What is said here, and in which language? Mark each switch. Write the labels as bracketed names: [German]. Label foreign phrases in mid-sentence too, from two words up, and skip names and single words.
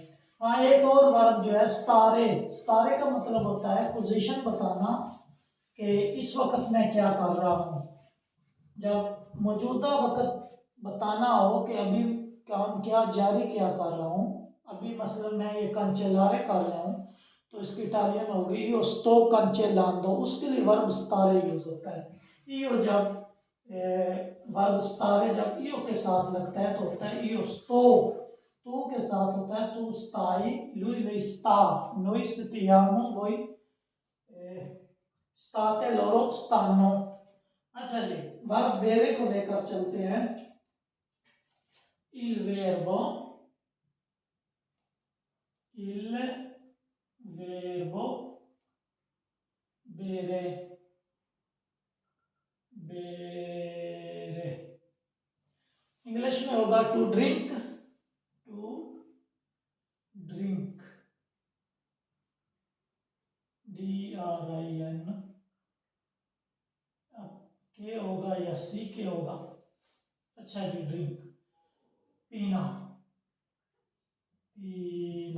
[Hindi] हाँ, एक और वर्ब जो है स्तारे। स्तारे का मतलब होता है पोजीशन बताना कि इस वक्त मैं क्या कर रहा हूँ। जब मौजूदा वक्त बताना हो कि अभी काम क्या जारी क्या कर रहा हूँ, अभी मसलन मैं ये कैंचेलारे कर रहा हूँ, तो इसकी इटालियन होगी [Italian] io sto cancellando, [Hindi] उसके लिए वर्ब स्तारे यूज होता है। io जब वर्ब स्तारे जब io के साथ लगता है तो होता है [Italian] io sto, [Hindi] tu के साथ होता है [Italian] tu stai, lui lei sta, noi stiamo, voi state, loro stanno। [Hindi] अच्छा जी, वर्ब बेरे को लेकर चलते हैं। [Italian] il verbo, il verbo bere, bere [Hindi] इंग्लिश में होगा [English] to drink, to drink, DRIN. [Hindi] के होगा या सी के होगा। अच्छा जी, ड्रिंक, पीना, पीना।